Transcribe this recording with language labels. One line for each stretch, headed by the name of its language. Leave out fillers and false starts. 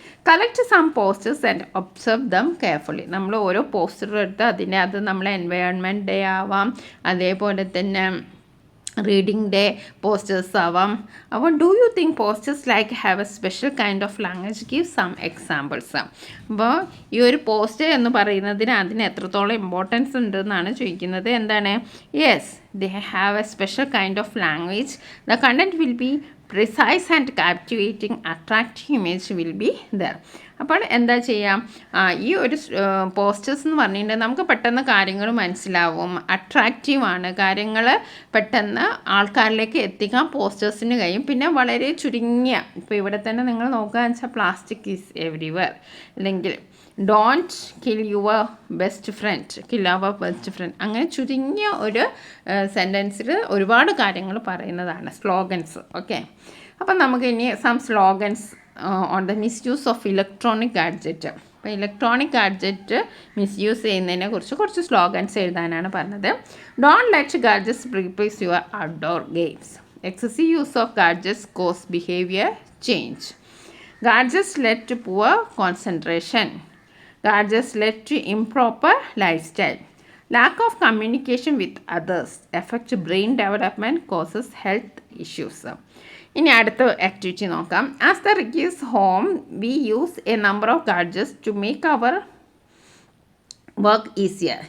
English: Collect some posters and observe them carefully.
Malayalam: നമ്മൾ ഓരോ പോസ്റ്ററും എടുത്ത് അത് നമ്മൾ എൻവയോൺമെൻറ്റ് ഡേ ആവാം, അതേപോലെ തന്നെ റീഡിംഗ് ഡേ പോസ്റ്റേഴ്സ് ആവാം.
English: അപ്പോൾ do you think posters like have a special kind of language? Give some examples.
Malayalam: അപ്പോൾ ഈ ഒരു പോസ്റ്റർ എന്ന് പറയുന്നതിന് അതിന് എത്രത്തോളം ഇമ്പോർട്ടൻസ് ഉണ്ടെന്നാണ് ചോദിക്കുന്നത്. എന്താണ്?
English: Yes, they have a special kind of language. The content will be precise and captivating, attractive image will be there.
Malayalam: അപ്പോൾ എന്താ ചെയ്യാം? ഈ ഒരു പോസ്റ്റേഴ്സ് എന്ന് പറഞ്ഞിട്ടുണ്ടെങ്കിൽ നമുക്ക് പെട്ടെന്ന് കാര്യങ്ങൾ മനസ്സിലാവും, അട്രാക്റ്റീവാണ്, കാര്യങ്ങൾ പെട്ടെന്ന് ആൾക്കാരിലേക്ക് എത്തിക്കാൻ പോസ്റ്റേഴ്സിന് കഴിയും. പിന്നെ വളരെ ചുരുങ്ങിയ, ഇപ്പോൾ ഇവിടെ തന്നെ നിങ്ങൾ നോക്കുകയെന്ന് വെച്ചാൽ
English: plastic is everywhere,
Malayalam: അല്ലെങ്കിൽ
English: don't kill your best friend,
Malayalam: kill our best friend, അങ്ങനെ ചുരുങ്ങിയ ഒരു സെൻറ്റൻസിൽ ഒരുപാട് കാര്യങ്ങൾ പറയുന്നതാണ്, സ്ലോഗൻസ്. ഓക്കെ,
English: അപ്പം നമുക്ക് ഇനി some slogans on the misuse of electronic gadget.
Malayalam: അപ്പോൾ ഇലക്ട്രോണിക് ഗാഡ്ജറ്റ് മിസ്യൂസ് ചെയ്യുന്നതിനെ കുറിച്ച് കുറച്ച് സ്ലോഗൻസ് എഴുതാനാണ് പറഞ്ഞത്.
English: Don't let gadgets replace your outdoor games. Excessive use of gadgets cause behaviour change. Gadgets let to poor concentration. Gadgets led to improper lifestyle. Lack of communication with others affect brain development, causes health issues.
Malayalam: ഇനി അടുത്ത activity നോക്കാം.
English: As the rich is home, we use a number of gadgets to make our work easier.